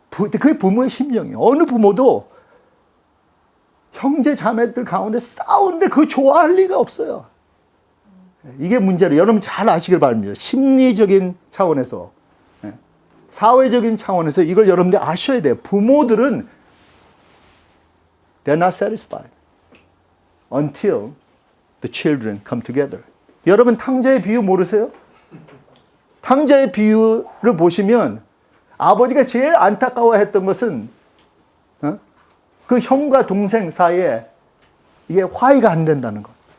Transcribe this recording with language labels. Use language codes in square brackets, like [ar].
[ko] 그게 부모의 심정이에요. 어느 부모도 형제 자매들 가운데 싸우는데 그거 좋아할 리가 없어요. 이게 문제로 여러분 잘 아시길 바랍니다. 심리적인 차원에서 사회적인 차원에서 이걸 여러분들이 아셔야 돼요. 부모들은 [en] they're not satisfied until the children come together. [ko] 여러분 탕자의 비유 모르세요? 탕자의 비유를 보시면 아버지가 제일 안타까워했던 것은 그 형과 동생 사이에 이게 화해가 안 된다는 것.